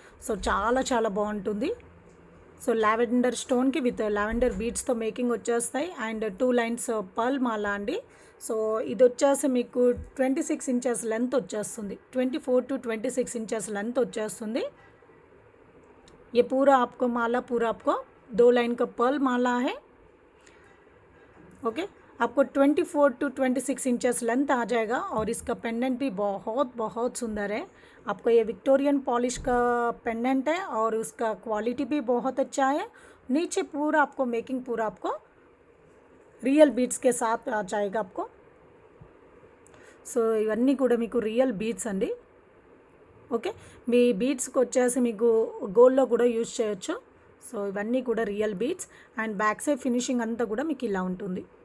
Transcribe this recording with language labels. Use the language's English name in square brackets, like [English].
[Telugu] So చాలా చాలా బాగుంటుంది. So lavender స్టోన్కి with lavender బీడ్స్తో making వచ్చేస్తాయి. అండ్ 2 లైన్స్ పర్ల్ మాల అండి. సో ఇది వచ్చేసి మీకు 26 ఇంచెస్ లెంత్ వచ్చేస్తుంది, 24 to 26 ఇంచెస్ లెంత్ వచ్చేస్తుంది. [Hindi] ये पूरा आपको माला पूरा आपको 2 लाइन का पर्ल माला है. ओके, आपको 24 to 26 इंचेस लेंथ आ जाएगा. और इसका पेंडेंट भी बहुत बहुत सुंदर है. आपको ये विक्टोरियन पॉलिश का पेंडेंट है और उसका क्वालिटी भी बहुत अच्छा है. नीचे पूरा आपको मेकिंग पूरा आपको रियल बीड्स के साथ आ जाएगा आपको. [Telugu] సో ఇవన్నీ కూడా మీకు రియల్ బీడ్స్ అండి. ఓకే, మీ బీడ్స్కి వచ్చేసి మీకు గోల్డ్లో కూడా యూజ్ చేయొచ్చు. సో ఇవన్నీ కూడా real beads. And back side finishing అంతా కూడా మీకు ఇలా ఉంటుంది.